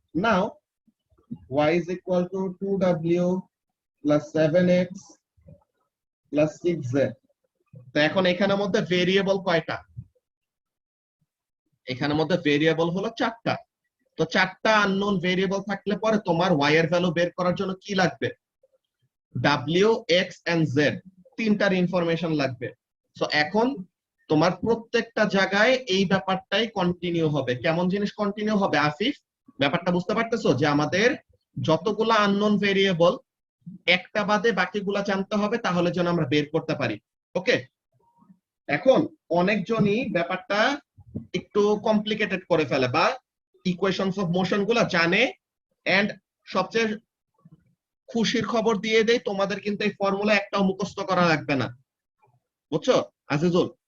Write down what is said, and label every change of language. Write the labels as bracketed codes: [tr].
[en] Now y is equal to 2w plus 7x plus 6z. [bn] তো এখন এখানের মধ্যে ভেরিয়েবল কয়টা? এখানের মধ্যে ভেরিয়েবল হলো চারটা। তো চারটা আননোন ভেরিয়েবল থাকলে পরে তোমার y এর ভ্যালু বের করার জন্য কি লাগবে? w, x and z, তিনটার ইনফরমেশন লাগবে। সো এখন তোমার প্রত্যেকটা জায়গায় এই ব্যাপারটাই কন্টিনিউ হবে। কেমন জিনিস কন্টিনিউ হবে আফিফ? ব্যাপারটা বুঝতে পারতেছো যে আমাদের যতগুলা আননোন ভেরিয়েবল, একটা বাদে বাকিগুলা জানতে হবে, তাহলে যেন আমরা বের করতে পারি। ওকে, এখন অনেকজনই ব্যাপারটা একটু কমপ্লিকেটেড করে ফেলে বা ইকুয়েশনস অফ মোশন গুলা জানে, এন্ড সবচেয়ে খুশির খবর দিয়ে দেই, তোমাদের কিন্তু এই ফর্মুলা একটাও মুখস্থ করা লাগবে না, বুঝছো আজিজুল?